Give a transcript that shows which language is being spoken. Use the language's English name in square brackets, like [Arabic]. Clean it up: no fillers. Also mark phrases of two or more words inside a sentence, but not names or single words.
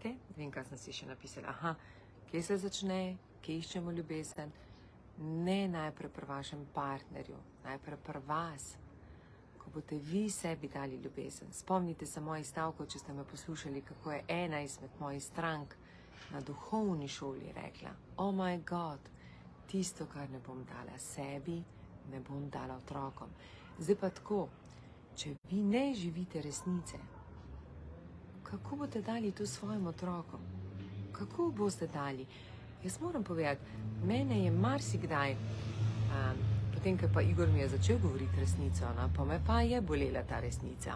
[Slovenian] Vem, kaj sem si še napisala. Aha, kje se začne, kje iščemo ljubezen? Ne najprej pri vašem partnerju, najprej pri vas. Ko boste vi sebi dali ljubezen. Spomnite se mojih stavkov, če ste me poslušali, kako je ena izmed mojih strank na duhovni šoli rekla: [English] Oh my God, [Slovenian] tisto, kar ne bom dala sebi, ne bom dala otrokom. Zdaj pa tako, če vi ne živite resnice, kako boste dali to svojim otrokom? Kako boste dali? Jaz moram povedati, mene je marsikdaj, potem, ker pa Igor mi je začel govoriti resnico, pa me pa je bolela ta resnica.